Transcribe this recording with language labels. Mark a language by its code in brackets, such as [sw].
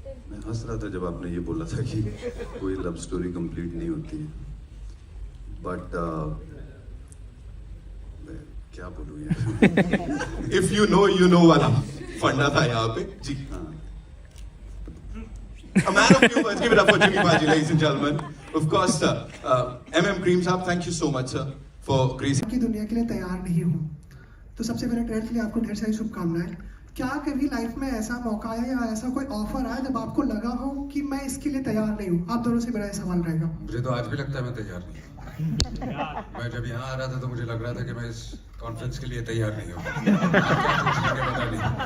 [hi] मैं हंस रहा था जब आपने ये बोला था कि कोई लव स्टोरी कंप्लीट नहीं होती है, बट मैं क्या बोलूँ यार. [en] if you know [hi] वाला फंडा था यहाँ पे जी. हाँ. [en] A man of few words. Give it up for Jimmy Baji, ladies and gentlemen. Of course, MM Cream sahab, thank you so much, sir, for gracing. [hi] की दुनिया के लिए तैयार नहीं हूँ, तो सबसे पहले ट्रेलर के लिए आपको ढेर सारी शुभकामनाएं. क्या कभी लाइफ में ऐसा मौका है या ऐसा कोई ऑफर आया जब आपको लगा हो कि मैं इसके लिए तैयार नहीं हूँ? आप दोनों से मेरा सवाल रहेगा. मुझे तो आज भी लगता है मैं तैयार नहीं हूँ. मैं जब यहाँ आ रहा था तो मुझे लग रहा था कि मैं इस कॉन्फ्रेंस के लिए तैयार नहीं हूँ. पता नहीं.